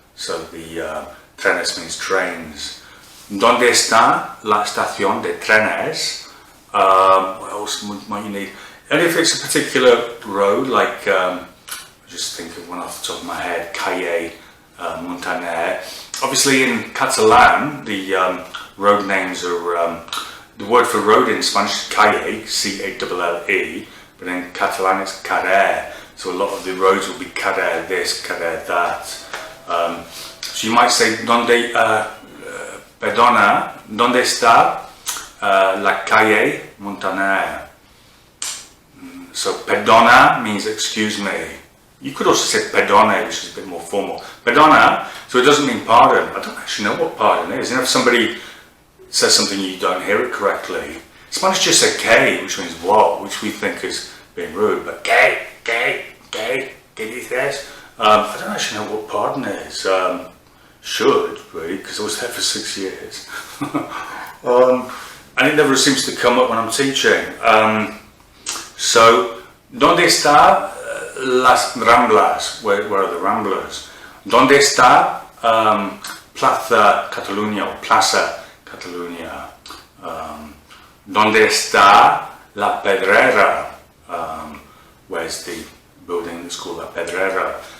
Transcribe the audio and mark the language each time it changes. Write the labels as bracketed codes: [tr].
[en] So the trenes means trains. [es] Donde está la estación de trenes. [en] What else might you need? And if it's a particular road, like just think of one off the top of my head, Calle Montaner. Obviously in Catalan, the road names are, the word for road in Spanish is calle, C-A-L-L-E, but in Catalan it's carrer. So a lot of the roads will be carrer this, carrer that. So you might say, [es] donde, perdona, ¿dónde está la calle Montaner? [en] So perdona means excuse me. You could also say perdone, which is a bit more formal. Perdona, so it doesn't mean pardon. I don't actually know what pardon is. You know, if somebody says something you don't hear it correctly. Spanish just said que, which means what, which we think is being rude. But [es] que dices? [en] I don't actually know what pardon is. Should, really, because I was there for 6 years. And it never seems to come up when I'm teaching. [es] So, ¿dónde está las Ramblas? [en] Where are the Ramblas? [es] ¿Dónde está [en] Plaza Catalunya or Plaza Catalunya? [es] ¿Dónde está la Pedrera? [en] Where's the building that's called La Pedrera?